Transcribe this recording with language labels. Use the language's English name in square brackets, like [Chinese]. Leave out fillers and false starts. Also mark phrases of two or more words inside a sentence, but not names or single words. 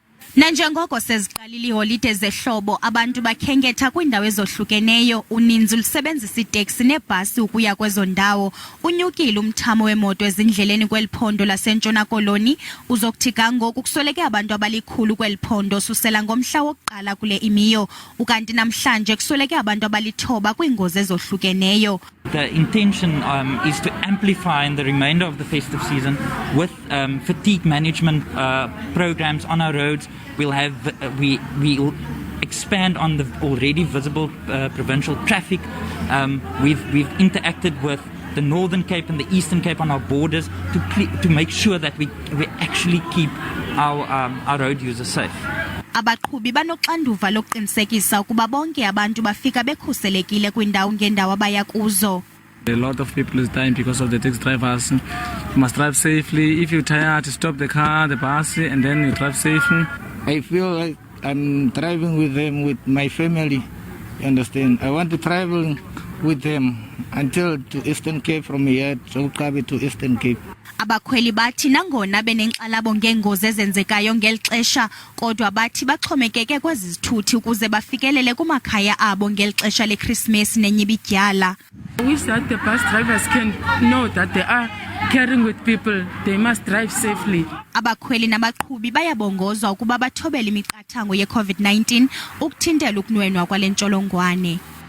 [Xhosa] Nanjengoko seziqalile iholide zehlobo, abantu bakhenketha kwiindawo ezohlukeneyo, uninzi lusebenzisa iteksi nebhasi ukuya kwezo ndawo. Unyukile umthamo wemoto ezindleleni kwiphondo laseNtshona Koloni, uzokuthi kangoku kusweleke abantu abalikhulu kwiphondo susela ngomhla wokuqala kule imiyo, ukanti namhlanje kusweleke abantu abalithoba kwiingozi ezohlukeneyo. [English] The intention is to amplify in the remainder of the festive season with fatigue management programs on our roads. We'll expand on the already visible provincial traffic. We've interacted with the Northern Cape and the Eastern Cape on our borders to make sure that we actually keep our road users safe. [Xhosa] Abaqhubi banoxanduva lokuqinisekisa ukuba bonke abantu bafika bekhuselekile kwindawo ngendawo abaya kuzo. [English] A lot of people is dying because of the taxi drivers. You must drive safely. If you're tired, stop the car, the bus, and then you drive safely. I feel like I'm driving with them, with my family. You understand? I want to travel with them until to Eastern Cape, from here to Gqabi to Eastern Cape. [Xhosa] Abakhweli bathi nangona benenkxalabo ngeengozi ezenzekayo ngeli xesha, kodwa bathi baxhomekeke kwezi zithuthi ukuze bafikelele kumakhaya abo ngeli xesha leChristmas nenyibidyala. [English] I wish that the bus drivers can know that they are caring with people. They must drive safely. [Xhosa] Abakhweli nabaqhubi bayabongozwa ukuba bathobele imiqathango ye-COVID-19 ukuthintela ukunwenwa kwale ntsholongwane.